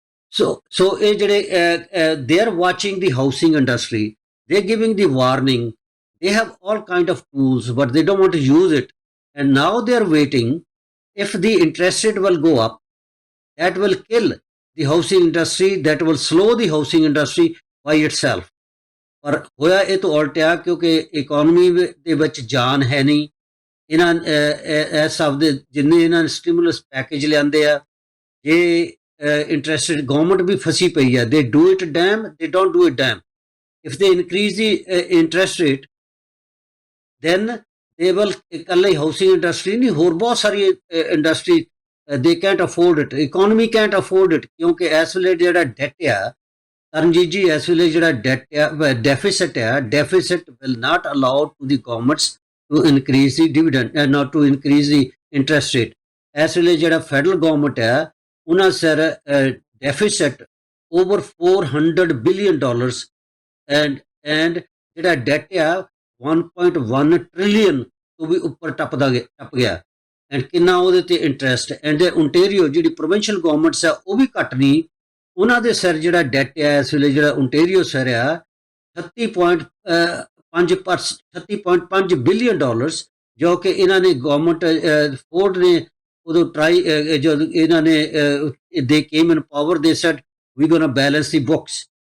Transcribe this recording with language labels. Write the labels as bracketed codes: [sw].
[en] So [pa] ਇਹ ਜਿਹੜੇ [en] they are watching the housing industry, they're giving the warning, they have all kind of tools, but they don't want to use it. And now they are waiting. If the interest rate will go up, that will kill the housing industry, that will slow the housing industry by itself. [pa] ਪਰ ਹੋਇਆ ਇਹ ਤੋਂ ਉਲਟਿਆ, ਕਿਉਂਕਿ economy ਦੇ ਵਿੱਚ ਜਾਨ ਹੈ ਨਹੀਂ। ਇਹਨਾਂ ਇਸ ਹਿਸਾਬ ਦੇ ਜਿੰਨੇ ਇਹਨਾਂ ਨੇ ਸਟਿਮੂਲਸ ਪੈਕੇਜ ਲਿਆਂਦੇ ਆ, ਜੇ interest rate, government ਵੀ ਫਸੀ ਪਈ ਹੈ। [en] they do it damn, they don't do it damn. If they increase the interest rate, then they will, [pa] ਇਕੱਲੇ ਹਾਊਸਿੰਗ ਇੰਡਸਟਰੀ ਨਹੀਂ, ਹੋਰ ਬਹੁਤ ਸਾਰੀ industry, [en] they can't afford it, economy can't afford it, [pa] ਕਿਉਂਕਿ ਇਸ ਵੇਲੇ ਜਿਹੜਾ ਡੈਟ ਆ, ਤਰਨਜੀਤ ਜੀ, ਇਸ ਵੇਲੇ ਜਿਹੜਾ ਡੈਟ ਆ, ਡੈਫਿਸਿਟ [en] ਆ, deficit will not allow to the governments to increase the dividend and not to increase the interest rate. [pa] ਇਸ ਵੇਲੇ ਜਿਹੜਾ ਫੈਡਰਲ ਗਵਰਨਮੈਂਟ ਆ, ਉਹਨਾਂ ਸਿਰ ਡੈਫਿਸਿਟ ਓਵਰ $400 ਬਿਲੀਅਨ ਐਂਡ ਜਿਹੜਾ ਡੈਟ ਆ 1.1 ਟ੍ਰਿਲੀਅਨ ਤੋਂ ਵੀ ਉੱਪਰ ਟੱਪ ਗਿਆ। ਐਂਡ ਕਿੰਨਾ ਉਹਦੇ ਤੇ ਇੰਟਰਸਟ। ਐਂਡ ਓਨਟੇਰੀਓ ਜਿਹੜੀ ਪ੍ਰੋਵਿੰਸ਼ੀਅਲ ਗਵਰਨਮੈਂਟਸ ਆ, ਉਹ ਵੀ ਘੱਟ ਨਹੀਂ, ਉਹਨਾਂ ਦੇ ਸਿਰ ਜਿਹੜਾ ਡੈਟ ਆ ਇਸ ਵੇਲੇ, ਜਿਹੜਾ ਓਨਟੇਰੀਓ ਸਿਰ ਆ 36.5 ਬਿਲੀਅਨ ਡਾਲਰਸ, ਜੋ ਕਿ ਇਹਨਾਂ ਨੇ ਗਵਰਨਮੈਂਟ ਫੋਰਡ ਨੇ ਉਦੋਂ ਜਦੋਂ ਇਹਨਾਂ ਨੇ [en] they came in power, they said we gonna balance the books,